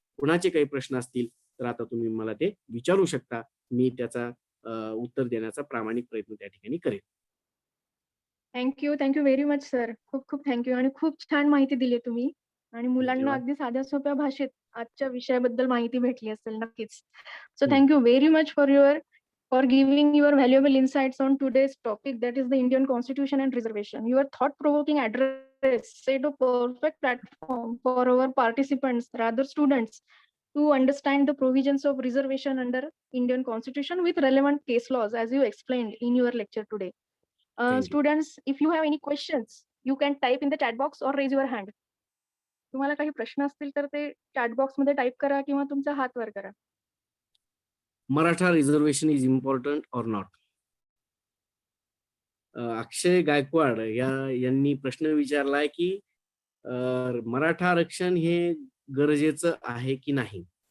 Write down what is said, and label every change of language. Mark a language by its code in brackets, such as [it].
[mr] कुणाचे काही प्रश्न असतील तर आता तुम्ही मला ते विचारू शकता. मी त्याचा उत्तर देण्याचा प्रामाणिक प्रयत्न त्या ठिकाणी करेन. [en] Thank you very much sir. [mr] खूप खूप थँक्यू. आणि खूप छान माहिती दिली तुम्ही, आणि मुलांना धन्यवाद. अगदी साध्या सोप्या भाषेत आजच्या विषयाबद्दल माहिती भेटली असेल नक्कीच. सो हम्म. [en] Thank you very much for giving your valuable insights on today's topic, that is the Indian Constitution and Reservation. Your thought-provoking address set a perfect platform for our participants, rather students, to understand the provisions of reservation under Indian Constitution with relevant case laws, as you explained in your lecture today. Thank you. Students, if you have any questions, you can type in the chat box or raise your hand. [mr] तुम्हाला काही प्रश्न असतील तर ते chat box मध्ये type करा किंवा तुमचा हात वर करा. [en] Maratha reservation is important or not? [mr] अक्षय गायकवाड यांनी प्रश्न विचारलाय की मराठा आरक्षण हे गरजेचं आहे की नाही.